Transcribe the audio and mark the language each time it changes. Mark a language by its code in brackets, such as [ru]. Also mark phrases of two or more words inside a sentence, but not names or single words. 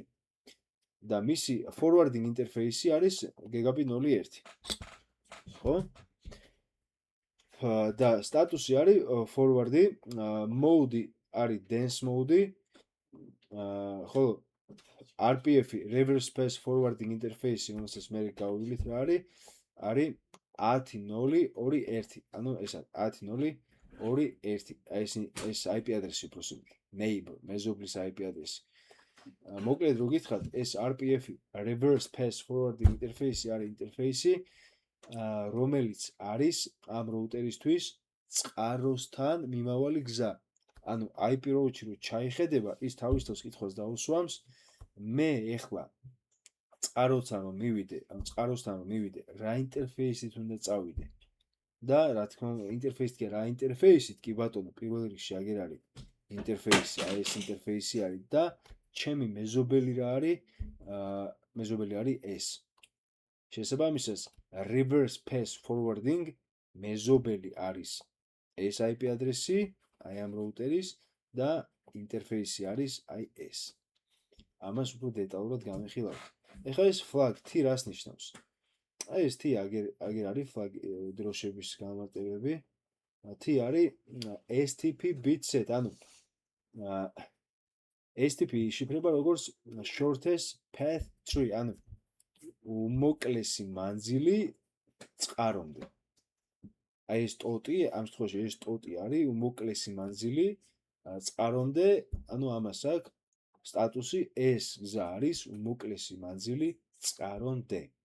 [ka] და მისი forwarding ინტერფეისი არის gigabit 0.1. ხო? და სტატუსი არის forward-ი, mode-ი არის [en] dense mode-ი, [ka] ხოლო RPF-ი [en] reverse pass forwarding [ka] ინტერფეისი, რომელსაც მე გავივლით რა არის 10.0.2.1. ანუ ეს 10.0.2.1. ეს IP ადრესი უბრალოდ neighbor, მეზობლის IP ადრესი. მოკლედ რო გითხრათ, ეს RPF-ი [en] reverse pass forwarding [ka] ინტერფეისი არის ინტერფეისი, რომელიც არის ამ როუტერისთვის წყაროსთან მიმავალი გზა. ანუ IP როუთში რო ჩაიხედება, ის თავის თავს კითხვას დაუსვამს, მე ეხლა წყაროსთან რომ მივიდე, რა ინტერფეისით უნდა წავიდე. და რა თქმა უნდა, ინტერფეისით რა ინტერფეისით, კი ბატონო, პირველ რიგში აგერ არის ინტერფეისი, აი ეს ინტერფეისი არის და ჩემი მეზობელი რა არის? მეზობელი არის ეს. შესაბამისად, [en] reverse pass forwarding [ka] მეზობელი არის ეს IP ადრესი, აი ამ რაუტერის და ინტერფეისი არის აი ეს. ამას უფრო დეტალურად გამეხილავთ. ეხლა ეს flag T რას ნიშნავს? აი ეს T აგერ არის flag დროშების განმარტებები. T არის [en] STP bit set, [ka] ანუ STP იშიფრება როგორც [en] shortest path tree, [ka] ანუ უმოკლესი მანძილი წყარომდე. აი ეს ტოტი, ამ შემთხვევაში ეს ტოტი არის უმოკლესი მანძილი წყარომდე, ანუ ამას აქვს სტატუსი ეს გზა არის უმოკლესი მანძილი წყარომდე.